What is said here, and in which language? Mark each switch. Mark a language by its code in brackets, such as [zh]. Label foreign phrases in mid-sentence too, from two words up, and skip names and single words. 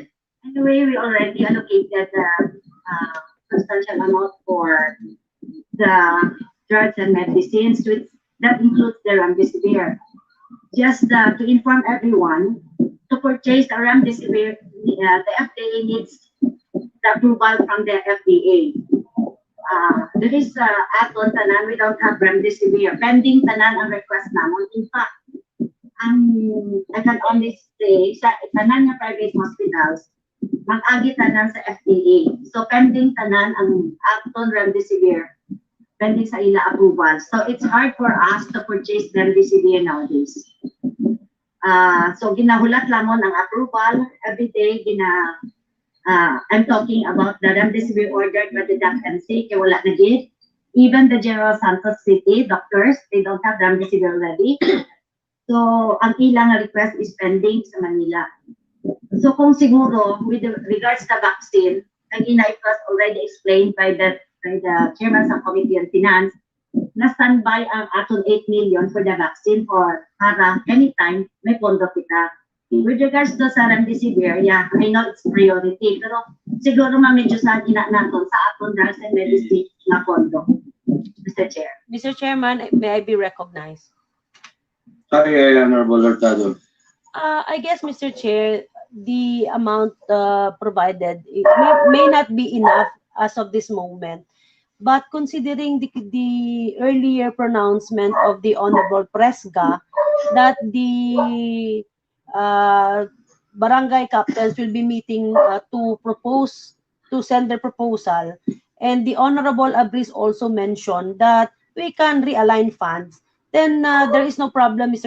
[en] anyway, we already allocated the substantial amount for the drugs and medicines, which that includes the remdesivir. Just to inform everyone, to purchase the remdesivir, the FDA needs the approval from the FDA. There is [hil] aton tanan, [en] we don't have remdesivir. [hil] Pending tanan ang request namon. [en] In fact, I can only say [hil] sa tanan nga [en] private hospitals, [hil] mag-agi tanan sa [en] FDA. [hil] So pending tanan ang aton remdesivir, pending sa ila approval. [en] So it's hard for us to purchase remdesivir nowadays. [hil] So ginahulat lamon ang approval every day. [en] I'm talking about the remdesivir ordered by the DAPMC, [hil] kaya wala na gid. [en] Even the General Santos City doctors, they don't have remdesivir already. [hil] So ang ilang request is pending sa Manila. [en] So [hil] kung siguro [en] with regards to vaccine, kanina it was already explained by the chairman sa Committee on Finance, [hil] na standby ang aton [en] 8 million for the vaccine for para anytime [hil] may pondo kita. [en] With regards to sa remdesivir, yeah, I know it's priority, [hil] pero siguro medyo sa ina naton sa aton [en] drugs and medicine [hil] na pondo. [en] Mr. Chair. Mr. Chairman, may I be recognized? Yeah, Honorable Hurtado. I guess, Mr. Chair, the amount provided may not be enough as of this moment. But considering the earlier pronouncement of the Honorable Presga that the barangay captains will be meeting to send their proposal, and the Honorable Abris also mentioned that we can realign funds, then there is no problem, Mr.